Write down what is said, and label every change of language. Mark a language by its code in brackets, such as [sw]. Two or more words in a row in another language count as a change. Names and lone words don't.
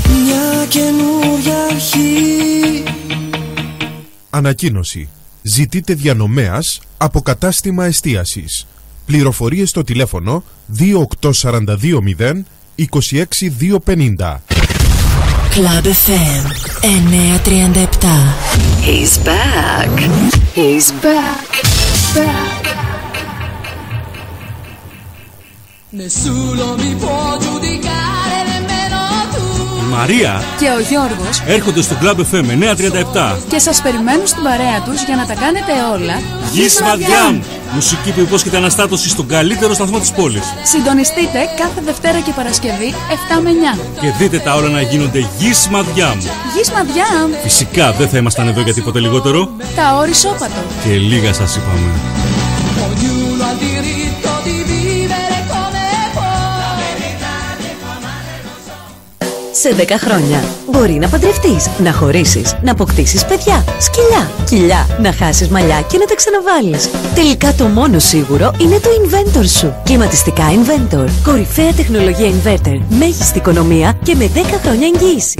[el] Μια καινούρια αρχή. Ανακοίνωση. Ζητείτε διανομέας από κατάστημα εστίασης. Πληροφορίες στο τηλέφωνο 28420 26250. Club FM 937. [en] He's back. He's back. Back. [it] Nessuno mi può giudicare nemmeno tu. [el] Μαρία και ο Γιώργος έρχονται στο Club FM 937 και σας περιμένουν στην παρέα τους για να τα κάνετε όλα Γης Μαδιάμ. Μουσική που υπόσχεται αναστάτωση στον καλύτερο σταθμό της πόλης. Συντονιστείτε κάθε Δευτέρα και Παρασκευή 7 με 9 και δείτε τα όλα να γίνονται Γης Μαδιάμ. Γης Μαδιάμ. Φυσικά δεν θα ήμασταν εδώ για τίποτε λιγότερο. Τα όρη σώπατο. Και λίγα σας είπαμε. [it] Ognuno ha diritto di vivere come può. [el] Σε 10 χρόνια μπορεί να παντρευτείς, να χωρίσεις, να αποκτήσεις παιδιά, σκυλιά, κοιλιά, να χάσεις μαλλιά και να τα ξαναβάλεις. Τελικά το μόνο σίγουρο είναι το Inventor σου. Κλιματιστικά Inventor. Κορυφαία τεχνολογία Inverter. Μέγιστη οικονομία και με 10 χρόνια εγγύηση.